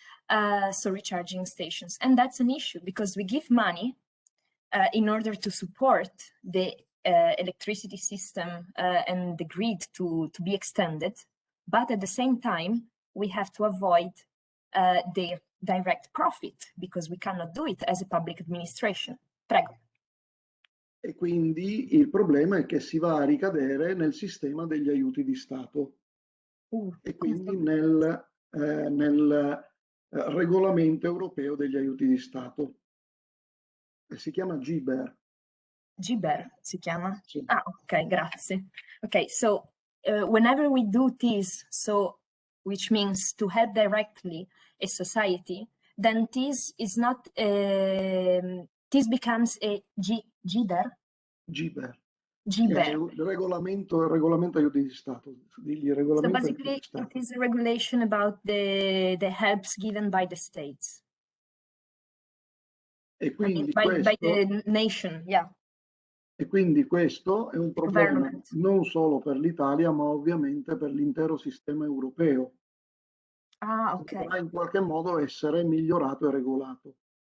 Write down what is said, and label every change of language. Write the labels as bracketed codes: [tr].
[en] So recharging stations. And that's an issue because we give money in order to support the electricity system and the grid to be extended. But at the same time, we have to avoid the direct profit because we cannot do it as a public administration. [it] Prego. E quindi il problema è che si va a ricadere nel sistema degli aiuti di Stato e quindi nel regolamento europeo degli aiuti di Stato. E si chiama GBER. GBER si chiama? Sì. Ah, ok, grazie. [en] Okay, so whenever we do this, so which means to help directly a society, then this is not, this becomes a GBER? GBER. GBER. [it] Il regolamento aiuti di Stato. [en] So basically, it is a regulation about the helps given by the states. [it] E quindi [en] by the nation, yeah. [it] E quindi questo è un problema non solo per l'Italia, ma ovviamente per l'intero sistema europeo. Ah, ok. Dovrà in qualche modo essere migliorato e regolato.